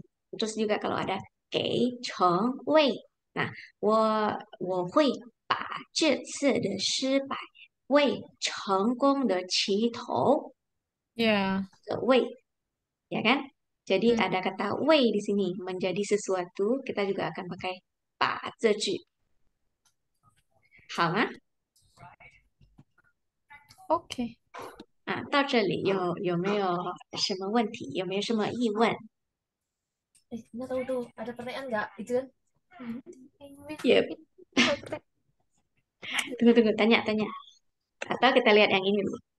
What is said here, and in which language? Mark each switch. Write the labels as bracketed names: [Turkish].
[Indonesian] terus juga kalau ada [Chinese] 给成为，那我会把这次的失败为成功的起头 [Indonesian] Ya. [Chinese] 的为， [Indonesian] ya kan? Jadi ada kata 为 di sini menjadi sesuatu, kita juga akan pakai [Chinese] 把这句，好吗？ [Indonesian] Oke. [Chinese] 到这里有没有什么问题？有没有什么疑问？ [Indonesian] Nggak tahu tuh, ada pertanyaan nggak? Itu kan? Yep. Tunggu, tanya. Atau kita lihat yang ini dulu.